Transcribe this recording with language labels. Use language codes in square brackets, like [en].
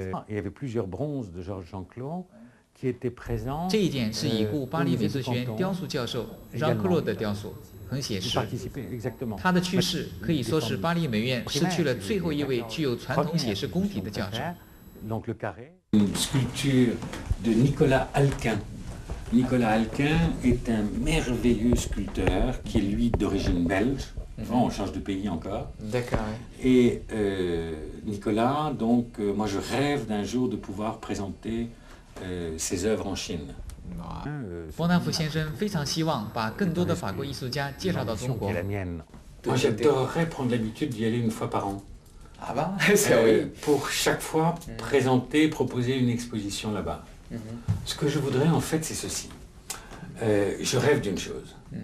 [fr] Il y avait plusieurs bronzes de Georges Jean-Claude qui étaient présents. [zh] 这一件是已故巴黎美术学院雕塑教授让克洛的雕塑，很写实。 [fr] Exactement. [zh] 他的去世可以说是巴黎美院失去了最后一位具有传统写实功底的教授。 [fr] Donc le carré. Une sculpture de Nicolas Alquin. Nicolas Alquin est un merveilleux sculpteur qui est lui d'origine belge. On change de pays encore. D'accord. Et Nicolas, donc, moi je rêve d'un jour de pouvoir présenter ses œuvres en Chine. [zh] 波纳夫先生非常希望把更多的法国艺术家介绍到中国。 [fr] Qui est la mienne. Moi j'adorerais prendre l'habitude d'y aller une fois par an. Ah bah, c'est oui. Pour chaque fois présenter, proposer une exposition là-bas. Ce que je voudrais en fait c'est ceci. Je rêve d'une chose.